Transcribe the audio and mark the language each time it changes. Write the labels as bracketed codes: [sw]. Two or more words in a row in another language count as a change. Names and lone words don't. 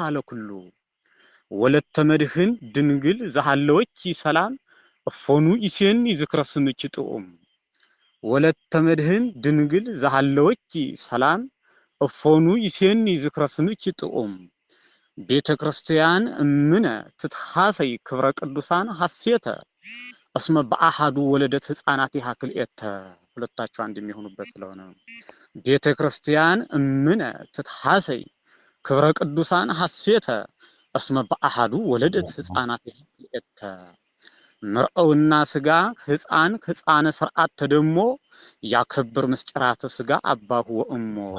[gez] ለኩሉ ወለተ መድህን ድንግል ዘሃለወኪ ሰላም እፎኑ ይሴኒ ዝክረ ስምኪ ጥዑም ወለተ መድህን ድንግል ዘሃለወኪ ሰላም እፎኑ ይሴኒ ዝክረ ስምኪ ጥዑም ቤተ ክርስቲያን እምነ ትትሐሰይ ክብረ ቅዱሳን ሐሴተ እስመ በአሐዱ ወለደት ሕፃናት ያክልኤተ [am] ሁለታቸው አንድ የሚሆኑበት ስለሆነ [gez] ቤተ ክርስቲያን እምነ ትትሐሰይ ክብረ ቅዱሳን ሐሴተ እስመ በአሐዱ ወለደት ሕፃናት ያክልኤተ መርአውና ስጋ ሕፃን ከሕፃነ ሥርዓት ተደሞ ያከብር ምስጢራተ ስጋ አባሁ ወእሞ